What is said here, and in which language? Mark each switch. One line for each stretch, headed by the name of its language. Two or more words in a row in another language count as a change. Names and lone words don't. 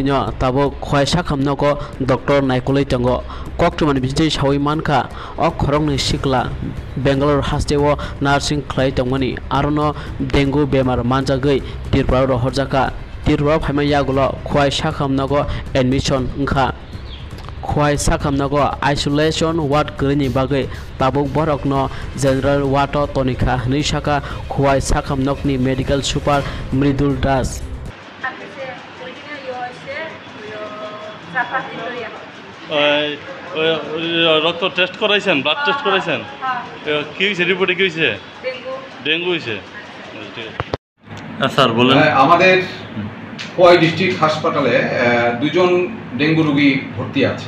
Kok Borok: ताबो खय साखामनो को डॉक्टर नायकुलै तंगो कक्टमानि बिजै सावै मानखा अ खरंनि सिखला बेंगालुरु हास्टेव नार्सिं क्लाइ तंगनि आरोनो डेंगु बेमार मानजागै तिरप्रा रहरजाका तिरप्रा फायमायागुलो खय साखामनो को एडमिशन ओंखा खय साखामनागो आइसोलेशन वार्ड गैनि बागै ताबुक बरकनो जनरल वार्ड तनिखा निसाका खय साखामनकनि मेडिकल सुपार मृदुल दास
Bangla: রক্ত টেস্ট করাইছেন ব্লাড টেস্ট করাইছেন কি হয়েছে রিপোর্টে কি হয়েছে ডেঙ্গু হয়েছে স্যার বলেন আমাদের খোয়াই ডিস্ট্রিক্ট হাসপাতালে দুজন ডেঙ্গু রোগী ভর্তি আছে।